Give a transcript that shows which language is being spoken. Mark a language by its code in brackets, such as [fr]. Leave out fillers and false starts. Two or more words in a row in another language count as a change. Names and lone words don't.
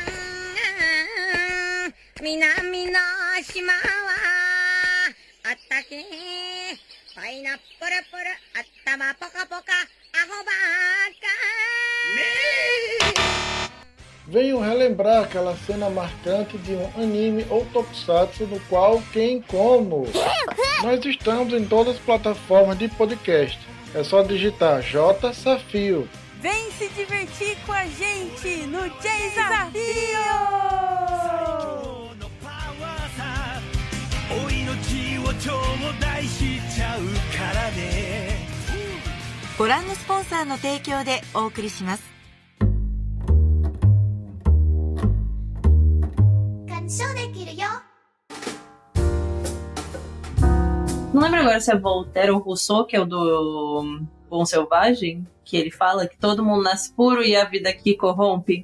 [pt] Venham relembrar aquela cena marcante de um anime ou tokusatsu no qual quem como. Nós estamos em todas as plataformas de podcast. É só digitar J Safio. Vem se divertir com a gente no Desafio! [ja] ご覧のスポンサーの提供でお送りします。 [pt] Não lembro agora se é Voltaire ou Rousseau, que é o do Bom Selvagem, que ele fala que todo mundo nasce puro e a vida aqui corrompe.